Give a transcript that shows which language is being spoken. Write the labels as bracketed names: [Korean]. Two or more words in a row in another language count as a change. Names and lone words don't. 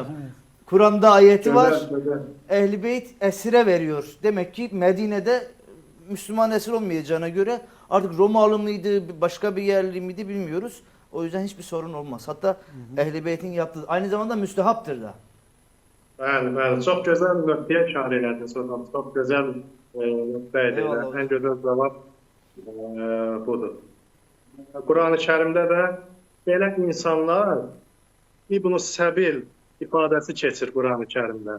[Turkish] Evet. Kur'an'da ayeti var. Güzel. Ehl-i Beyt esire veriyor. Demek ki Medine'de Müslüman esir olmayacağına göre artık Romalı mıydı, başka bir yerli miydi bilmiyoruz. O yüzden hiçbir sorun olmaz. Hatta Ehl-i Beyt'in yaptığı aynı zamanda müstehaptır da. [Azerbaijani] Bəli. Çox gözəl nöqtəyə işarə elədiniz hocam. Çox gözəl nöqtə idi. [Turkish] Eyvallah. [Azerbaijani] Ən gözəl cavab budur. Quran-ı Kərimdə də belə insanlar İbn-i Səbil ifadəsi keçir Quran-ı Kərimdə.